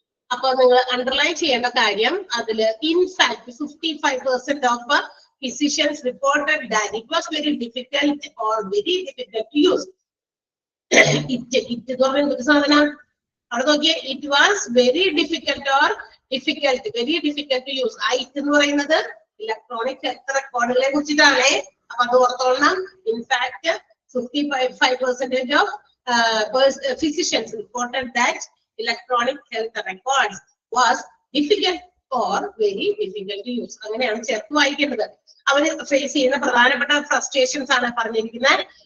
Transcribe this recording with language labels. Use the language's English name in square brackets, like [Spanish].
[Malayalam] അപ്പൊ നിങ്ങൾ അണ്ടർലൈൻ ചെയ്യേണ്ട കാര്യം അതില് [English] In fact 55% of physicians reported that it was very difficult or very difficult to use. It [Malayalam] സാധനം അവിടെ നോക്കിയേ, [English] It was very difficult or very difficult to use. [Malayalam] ഇത് എന്ന് പറയുന്നത് ഇലക്ട്രോണിക് ഹെൽത്ത് റെക്കോർഡുകളെ കുറിച്ചിട്ടാണ്. അപ്പൊ അത് ഓർത്തോളണം. [English] In fact 55% of physicians reported that electronic health records was difficult or very difficult to use. [Malayalam] അങ്ങനെയാണ് ചേർത്ത് വായിക്കേണ്ടത്. അവര് ഫേസ് ചെയ്യുന്ന പ്രധാനപ്പെട്ട ഫ്രസ്ട്രേഷൻസ് ആണ് പറഞ്ഞിരിക്കുന്നത്.